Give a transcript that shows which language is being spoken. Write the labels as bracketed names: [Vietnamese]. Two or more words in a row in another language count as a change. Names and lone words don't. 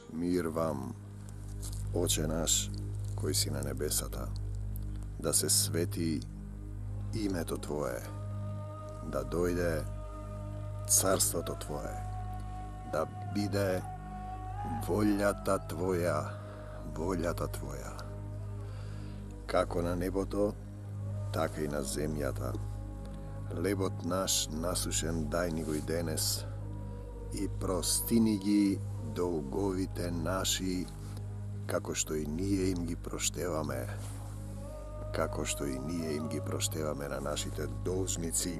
[Macedonian] Мир вам, Оче наш који си на небесата, да се свети името Твоје, да дојде царство Твоје, да биде волјата Твоја, како на небото, така и на земјата. Лебот наш насушен дај ни го и денес, и простини ги долговите наши, како што и ние им ги проштеваме, на нашите должници.